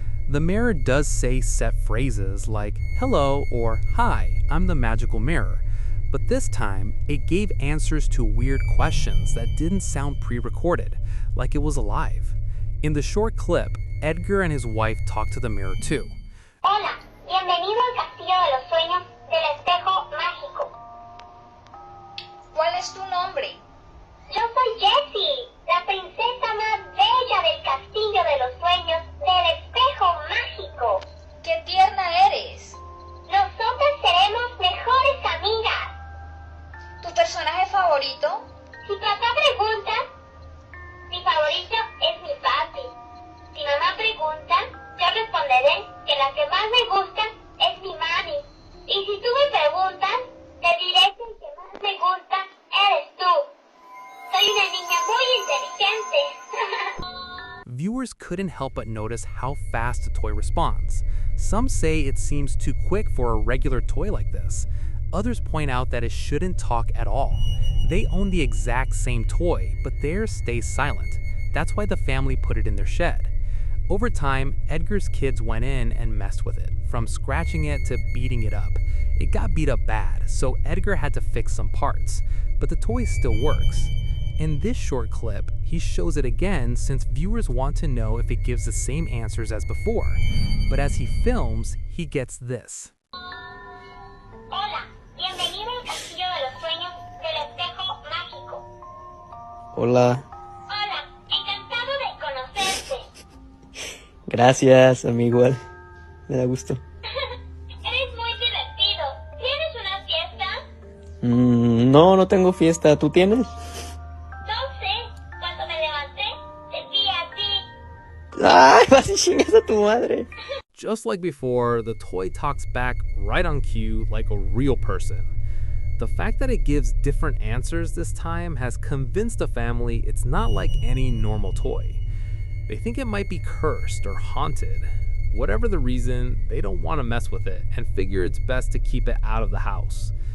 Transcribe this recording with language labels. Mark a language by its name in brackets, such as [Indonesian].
[English] The mirror does say set phrases like, "Hello" or "Hi, I'm the magical mirror," but this time, it gave answers to weird questions that didn't sound pre-recorded, like it was alive. In the short clip, Edgar and his wife talk to the mirror too. [Spanish] Hola, bienvenido al Castillo de los Sueños del Espejo Mágico. ¿Cuál es tu nombre? Yo soy Jessie, la princesa más bella del Castillo de los Sueños del Espejo Mágico. ¡Qué tierna eres! Nosotras seremos mejores amigas. ¿Tu personaje favorito? Si papá pregunta, mi favorito es mi papi. Si mamá pregunta, yo responderé que la que más me gusta es mi mami. Y si tú me preguntas, te diré que el que más me gusta eres tú. Soy una niña muy inteligente. [English] Viewers couldn't help but notice how fast the toy responds. Some say it seems too quick for a regular toy like this. Others point out that it shouldn't talk at all. They own the exact same toy, but theirs stays silent. That's why the family put it in their shed. Over time, Edgar's kids went in and messed with it, from scratching it to beating it up. It got beat up bad, so Edgar had to fix some parts, but the toy still works. In this short clip, he shows it again since viewers want to know if it gives the same answers as before. But as he films, he gets this. [Spanish] Hola, bienvenido al Castillo de los Sueños del Espejo Mágico. Hola, Hola, encantado de conocerte. gracias, a mí igual. Me da gusto. Eres muy divertido. ¿Tienes una fiesta? No, no tengo fiesta. ¿Tú tienes? No sé. Cuando me levanté, te vi a ti. ¡Ay, vas y chingas a tu madre! [English] Just like before, the toy talks back right on cue like a real person. The fact that it gives different answers this time has convinced the family it's not like any normal toy. They think it might be cursed or haunted. Whatever the reason, they don't want to mess with it and figure it's best to keep it out of the house.